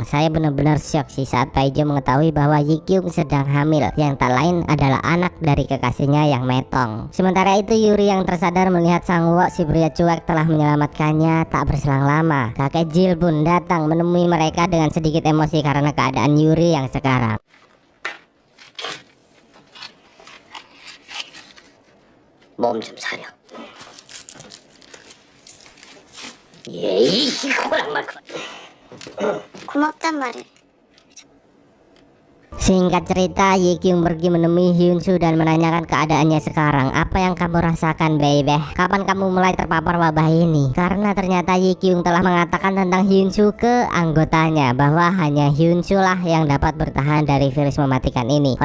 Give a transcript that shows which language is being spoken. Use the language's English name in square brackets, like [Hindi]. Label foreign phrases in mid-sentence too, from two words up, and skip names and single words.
[Indonesian] Saya benar-benar syok sih saat Pai Jo mengetahui bahwa Ye Kyung sedang hamil, yang tak lain adalah anak dari kekasihnya yang metong. Sementara itu Yuri yang tersadar melihat Sang Wok, si pria cuek, telah menyelamatkannya. Tak berselang lama kakek Jill pun datang menemui mereka dengan sedikit emosi karena keadaan Yuri yang sekarang. [Korean] 몸 좀 사려. 예이 호랑말. 고맙단 말을. [Indonesian] Singkat cerita, Ye Kyung pergi menemui Hyunsoo dan menanyakan keadaannya sekarang. Apa yang kamu rasakan, baby? Kapan kamu mulai terpapar wabah ini? Karena ternyata Ye Kyung telah mengatakan tentang Hyunsoo ke anggotanya bahwa hanya Hyunsoo lah yang dapat bertahan dari virus mematikan ini.